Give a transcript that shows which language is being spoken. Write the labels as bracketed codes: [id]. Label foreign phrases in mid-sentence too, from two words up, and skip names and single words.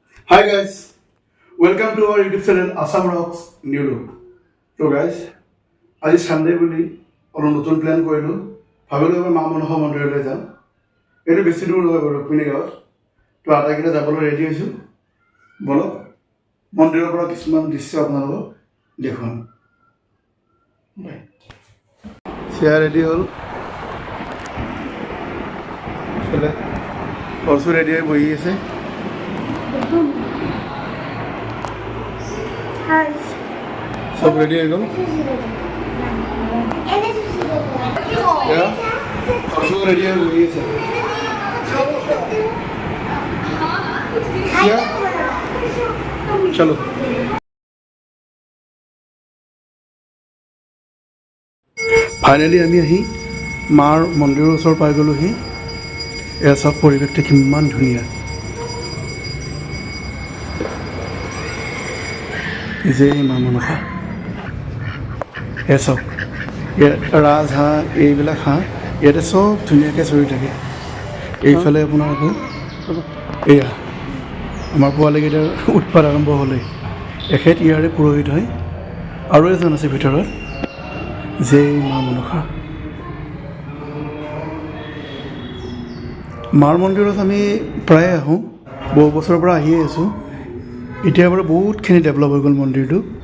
[en] Hi guys, welcome to our YouTube channel Assam Rocks New Look. So guys, [as] আজি Sunday বুলি অলপ নতুন প্ল্যান কৰিলোঁ ভাবিলোঁ এবাৰ মা মনসা মন্দিৰলৈ যাম এইটো বেছি দূৰ নহয় বাৰু ৰুক্মিণী গাঁৱত তো আটাইকেইটা যাবলৈ ৰেডি হৈছোঁ বলক মন্দিৰৰ পৰা কিছুমান দৃশ্য আপোনালোকক দেখুৱাম চেয়াৰ ৰেডি হ'ল অৰ্চু ৰেডি হৈ বহি আছে [hi] सब रेडी है एकदम क्या और सब रेडी है वही है क्या चलो फाइनली [as] আমি আহি মাৰ মন্দিৰৰ ওচৰ পাই গ'লোহি এয়া চব পৰিৱেশটো কিমান ধুনীয়া যে মা মনসা এয়া চাওক ৰাজহাঁহ এইবিলাক হাঁহ ইয়াতে চব ধুনীয়াকৈ চৰি থাকে এইফালে আপোনাৰ আকৌ এয়া আমাৰ পোৱালিকেইটাৰ উৎপাত আৰম্ভ হ'লেই এখেত ইয়াৰে পুৰোহিত হয় আৰু এজন আছে ভিতৰত যে মা মনসা মাৰ মন্দিৰত আমি প্ৰায়ে আহোঁ বহু বছৰৰ পৰা আহিয়ে আছোঁ এতিয়া বাৰু বহুতখিনি ডেভেলপ হৈ গ'ল মন্দিৰটো